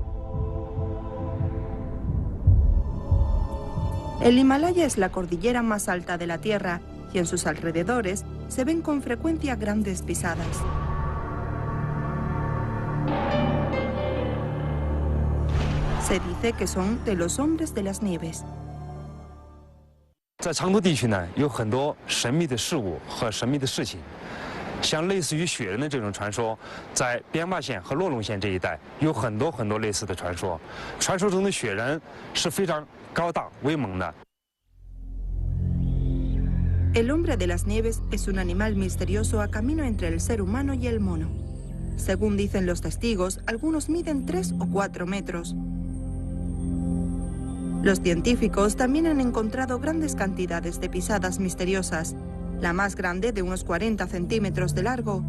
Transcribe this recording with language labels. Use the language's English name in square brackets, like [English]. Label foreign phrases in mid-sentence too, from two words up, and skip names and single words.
[Spanish] El Himalaya es la cordillera más alta de la Tierra y en sus alrededores se ven con frecuencia grandes pisadas. Se dice que son de los hombres de las nieves. [Chinese] 在长途地区呢，有很多神秘的事物和神秘的事情，像类似于雪人的这种传说，在边坝县和洛龙县这一带有很多类似的传说。传说中的雪人是非常高大威猛的。 [Spanish] El hombre de las nieves es un animal misterioso a camino entre el ser humano y el mono. Según dicen los testigos, algunos miden 3 o 4 metros. Los científicos también han encontrado grandes cantidades de pisadas misteriosas, la más grande de unos 40 centímetros de largo.